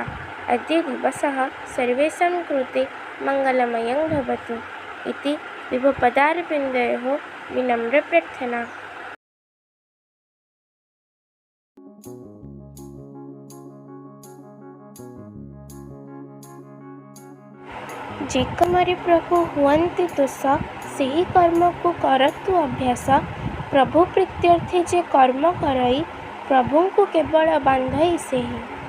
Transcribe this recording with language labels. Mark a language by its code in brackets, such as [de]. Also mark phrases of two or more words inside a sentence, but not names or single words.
[sa] अद्य दिवसः सर्वेषां कृते मङ्गलमयं भवतु इति विभुपदारविन्दयोः विनम्रप्रार्थना। [or] ଯେ କର୍ମରେ ପ୍ରଭୁ ହୁଅନ୍ତି ତୁଷ ସେହି କର୍ମକୁ କରନ୍ତୁ ଅଭ୍ୟାସ। ପ୍ରଭୁ ପ୍ରୀତ୍ୟର୍ଥେ ଯେ କର୍ମ କରଇ ପ୍ରଭୁଙ୍କୁ କେବଳ ବାନ୍ଧଇ ସେହି।